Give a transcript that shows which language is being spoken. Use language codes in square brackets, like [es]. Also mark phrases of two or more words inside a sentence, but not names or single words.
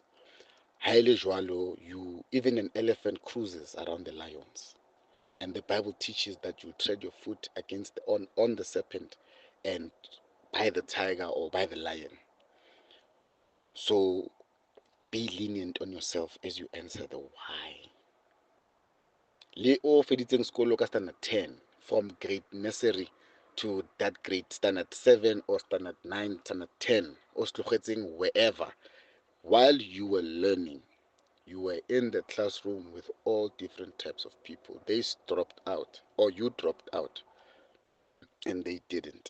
[st] Haile Joalo, [en] even an elephant cruises around the lions. And the Bible teaches that you tread your foot against on the serpent and by the tiger or by the lion. So be lenient on yourself as you answer the why. [tn] Le o feditseng sekolo ka [en] standard 10 from grade nursery to that grade standard 7 or standard 9, standard 10, or wherever. While you were learning, you were in the classroom with all different types of people. They dropped out, or you dropped out, and they didn't.